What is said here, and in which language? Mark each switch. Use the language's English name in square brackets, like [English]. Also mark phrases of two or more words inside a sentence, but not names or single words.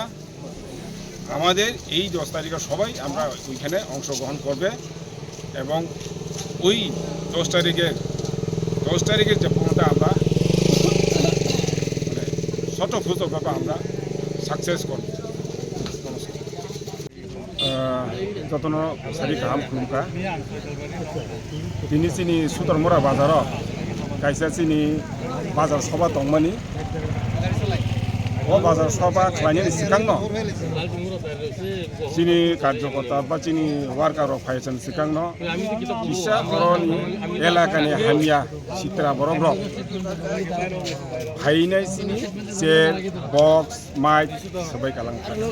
[Bangla] আমাদের এই 10 তারিখে সবাই আমরা ওইখানে অংশগ্রহণ করবে এবং ওই 10 তারিখের যে প্রোগ্রামটা আমরা শতভাবে আমরা সাকসেস করব। [Bodo] যতন সারি गाहाम खुलुमखा दिनै जोंनि सुतारमुरा बाजाराव खायसे जोंनि बाजार सभा दंमोन। बाजार सभा खालायनायनि सिगांनो जोंनि कार्यकर्ता बा जोंनि वार्कार फायसन सिगांनो फिसा बर'नि एलाकानि हामिया सित्रा बर' ब्रक फायनाय जोंनि चेयार बक्स माइक सबाय गालांखा